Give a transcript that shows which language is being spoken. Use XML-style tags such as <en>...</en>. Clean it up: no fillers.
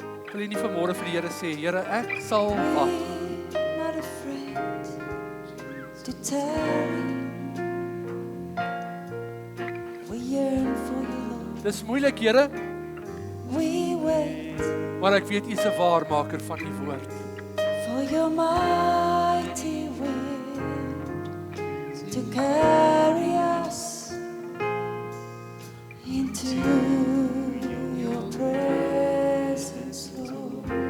<af>Wil jy nie vanmôre vir die Here sê, Here, ek sal wag.</af> <en>We're not afraid to tarry. We yearn for You, Lord.</en> <af>Dis moeilik, Here,</af> <en>We wait</en> <af>maar ek weet U is 'n waarmaker van U woord.</af> <en>for Your mighty wind to carry us into Your presence, Lord.</en>